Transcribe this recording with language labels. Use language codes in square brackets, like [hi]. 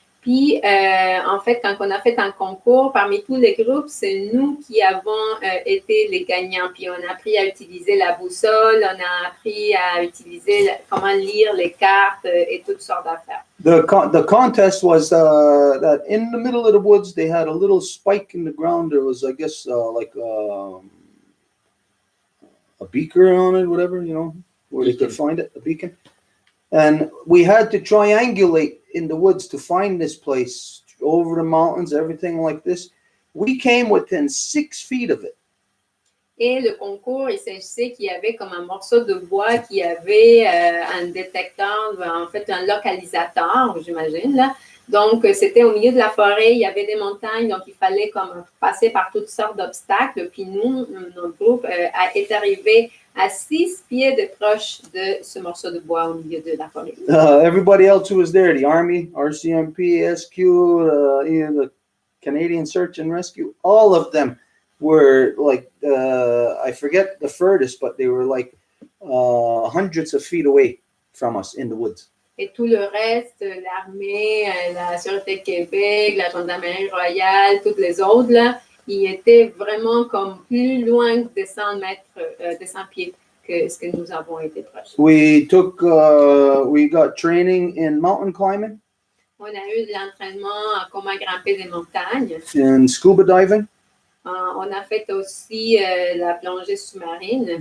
[fr] Puis, en fait, quand on a fait un concours, parmi tous les groupes, c'est nous qui avons été les gagnants. Puis, on a appris à utiliser la boussole, on a appris à utiliser comment lire les cartes et toutes sortes d'affaires. [en] The contest was that in the middle of the woods they had a little spike in the ground. There was, I guess, like a beaker on it, whatever, you know, where they could find it, a beacon. And we had to triangulate in the woods to find this place, over the mountains, everything like this. We came within 6 feet of it. [fr] Et le concours, il s'agissait qu'il y avait comme un morceau de bois qui avait un détecteur, en fait un localisateur, j'imagine, là. Donc, c'était au milieu de la forêt, il y avait des montagnes, donc il fallait comme passer par toutes sortes d'obstacles. Puis nous, notre groupe est arrivé à 6 pieds de proche de ce morceau de bois au milieu de la forêt. [en] Everybody else who was there, the Army, RCMP, SQ, even the Canadian Search and Rescue, all of them were like, I forget the furthest, but they were like hundreds of feet away from us in the woods. [fr] Et tout le reste, l'armée, la Sûreté Québec, la Gendarmerie royale, toutes les autres, là, ils étaient vraiment comme plus loin de 100 mètres, de 100 pieds que ce que nous avons été proches. [en] We got training in mountain climbing. [fr] On a eu de l'entraînement à comment grimper des montagnes. [en] In scuba diving. [fr] On a fait aussi la plongée sous-marine.